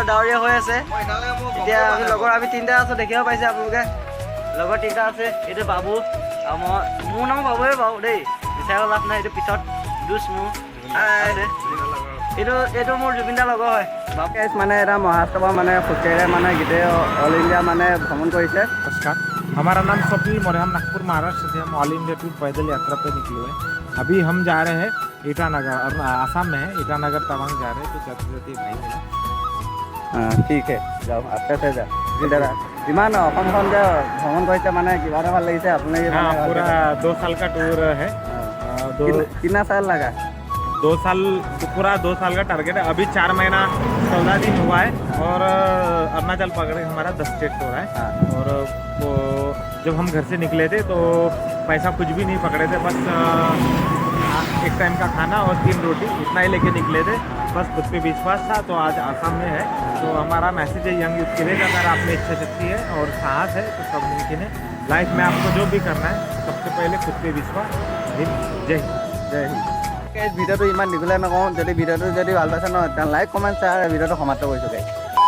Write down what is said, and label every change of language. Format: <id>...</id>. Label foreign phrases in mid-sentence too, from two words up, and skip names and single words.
<as>ডাৱৰীয়া হৈ আছে এতিয়া আমি লগৰ আমি তিনিটা আছোঁ দেখিব পাইছে আপোনালোকে লগৰ তিনিটা আছে এইটো বাবু আৰু মই মোৰ নাম বাবুৱে বাৰু দেই বিচাৰিব লাভ নাই এইটো পিছত দুচ মোৰ আছে এইটো মোৰ জুবিনদাৰ লগৰ হয় গাইছ মানে এটা মহাৰাষ্ট্ৰৰ পৰা মানে খোজকাঢ়িৰে মানে গোটেই</as> <en>All India</en> <as>মানে ভ্ৰমণ কৰিছে</as> <hi>नमस्कार हमारा नाम स्वप्निल मौर्य हम नागपुर महाराष्ट्र से हम</hi> <en>all India tour</en> <hi>पैदल यात्रा पे निकले हुए हैं अभी हम जा रहे हैं ईटानगर आसाम में है ईटानगर तवांग जा रहे हैं तो जाते जाते भाई मिला</hi> <as>ঠিক আছে যাওঁ আস্তে আস্তে যাওঁ দাদা ইমান অসমখন যে ভ্ৰমণ কৰিছে মানে কিবা এটা ভাল লাগিছে আপুনি</as> <hi>हाँ पूरा 2 साल का टूर है কিনা চাল লাগা 2 साल पूरा 2 साल का टारगेट है अभी 4 महीना 14 दिन हुआ है और अरुणाचल पकड़े हमारा 10 स्टेट हो रहा है और वो जब हम घर से निकले थे तो पैसा कुछ भी नहीं पकड़े थे बस एक टाइम का खाना और 3 रोटी इतना ही लेके निकले थे बस खुद पे विश्वास था तो आज आसाम में है तो हमारा मैसेज है</hi> <en>young youth</en> <hi>के लिए अगर आप में इच्छा शक्ति है और साहस है तो सब मुमकिन है लाइफ में आपको जो भी करना है सबसे पहले खुद पे विश्वास जय हिंद</hi> <as>ভিডিঅ'টো ইমান দীঘলীয়া নকওঁ যদি ভিডিঅ'টো যদি ভাল পাইছে নহয়</as> <en>like comment share</en> <as>ভিডিঅ'টো সমাপ্ত কৰিছোঁ গাইছ</as>